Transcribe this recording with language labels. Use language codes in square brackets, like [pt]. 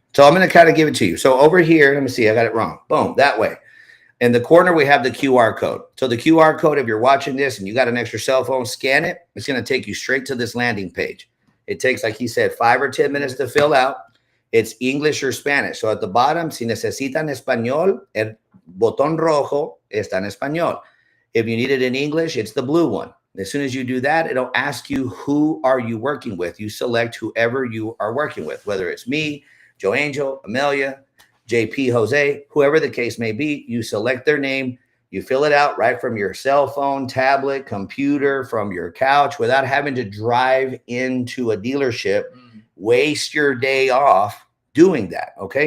[en] So I'm going to kind of give it to you. So over here, let me see. I got it wrong. Boom, that way. In the corner, we have the QR code. So the QR code, if you're watching this and you got an extra cell phone, scan it. It's going to take you straight to this landing page. It takes, like he said, 5 or 10 minutes to fill out. It's English or Spanish. So at the bottom, [es] si necesitan español, el botón rojo está en español. [en] If you need it in English, it's the blue one. As soon as you do that, it'll ask you, who are you working with? You select whoever you are working with, whether it's me, Joe Angel, Amelia, JP, Jose, whoever the case may be. You select their name. You fill it out right from your cell phone, tablet, computer, from your couch without having to drive into a dealership, waste your day off doing that. Okay.